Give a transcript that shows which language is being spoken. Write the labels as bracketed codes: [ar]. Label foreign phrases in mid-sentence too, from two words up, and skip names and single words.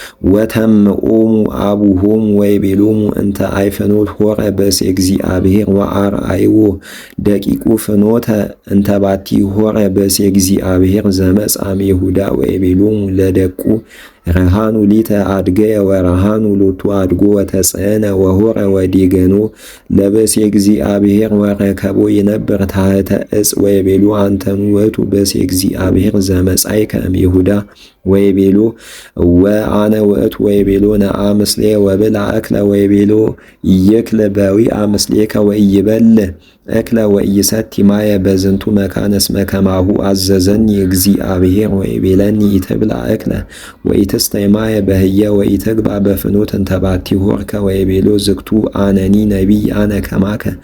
[gez] ወተምኦሙ አቡሆሙ ወይቤሎሙ እንተ አይፍኖት ሆረ በእሴ እግዚአብሔር ወአርአይዎ ደቂቁ ፍኖተ እንተ ባቲ ሆረ በእሴ እግዚአብሔር ዘመጻም ይሁዳ ወይቤሎሙ ለደቁ ረሃኑ ሊተ አድገየ ወረሃኑ ሎቱ አድጎ ወተጽዕነ ወሆረ ወዲገኖ ለብእሲ እግዚአብሔር ወረከቦ ይነብር ታሕተ ዕፅ ወይቤሎ አንተኑ ውእቱ ብእሲ እግዚአብሔር ዘመጻእከ እምይሁዳ ወይቤሎ ወአነ ውእቱ ወይቤሎ ነአ ምስሌየ ወብልዕ እክለ ወይቤሎ ይክል በዊአ ምስሌከ ወኢይበልዕ እክለ ወኢይሰቲ ማየ በዝንቱ መካን እስመ ከማሁ አዘዘኒ እግዚአብሔር ወይቤለኒ ኢትብላ እክለ ወኢትስተይ ማየ በህየ ወኢትግባ በፍኖት እንተ ባቲ ሆርከ ወይቤሎ ዝግቱ አነኒ ነቢይ አነ ከማከ